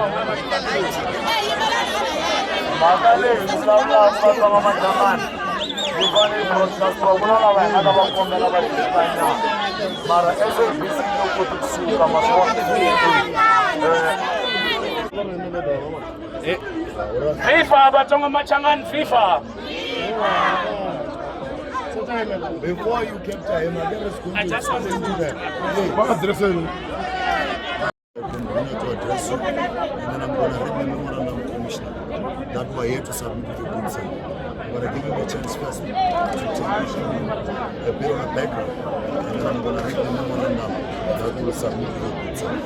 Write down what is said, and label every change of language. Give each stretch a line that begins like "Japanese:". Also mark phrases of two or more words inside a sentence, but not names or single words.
Tsonga: Mhaka leyi vulavulaka Vatsonga Machangani ifane broadcast kuna lava hi nga ta va kombela va hlaya mara SABC loko kusuka maswona FIFA Batsonga Machangani FIFA.
English: before you capture him again is going I just want to do that to address you, and then I'm going to read the memorandum commissioner that we're here to submit to the good side. I'm going to give him a chance first to take a bit of a background, and then I'm going to read the memorandum that we'll submit to the good side.